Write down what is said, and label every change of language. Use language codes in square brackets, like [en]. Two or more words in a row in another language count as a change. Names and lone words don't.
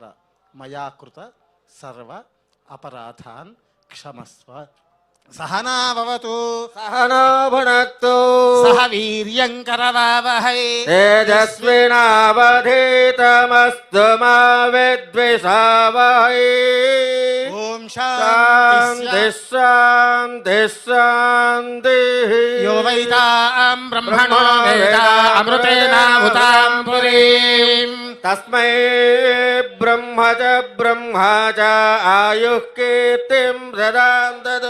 [sa] मया कृत सर्व अपराधान् क्षमस्व। सहना भवतु सहना भुनक्तु सह वीर्यं करवावहै तेजस्विनावधीतमस्तु मा विद्विषावहै। ओम శాంతి శాంతి శాంతి యో వైతాం బ్రహ్మణో వేద అమృతేనాభుతాం పురీం తస్మై బ్రహ్మ చ ఆయుః కీర్తిం సదాం దదు